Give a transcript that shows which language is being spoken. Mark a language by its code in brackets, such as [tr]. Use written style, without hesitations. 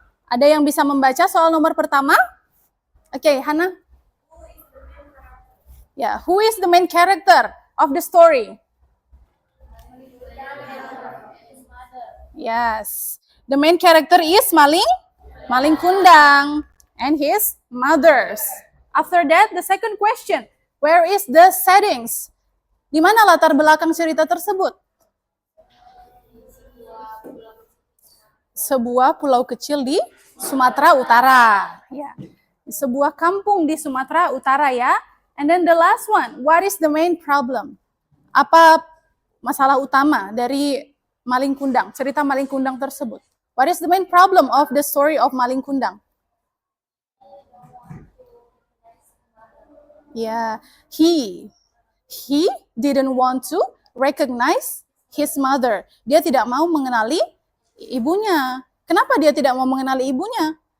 [id] Ada yang bisa membaca soal nomor pertama? Oke, Hana. [en] Ya, who is the main character of the story? Yes, the main character is maling kundang and his mothers. After that, the second question. Where is the settings? [id] Di mana latar belakang cerita tersebut? Sebuah pulau kecil di Sumatera Utara. Ya, sebuah kampung di Sumatera Utara ya. [en] And then the last one, what is the main problem? [id] Apa masalah utama dari maling kundang, cerita maling kundang tersebut? [en] What is the main problem of the story of maling kundang? Yeah, he didn't want to recognize his mother. [id] Dia tidak mau mengenali ibunya. Kenapa dia tidak mau mengenali ibunya?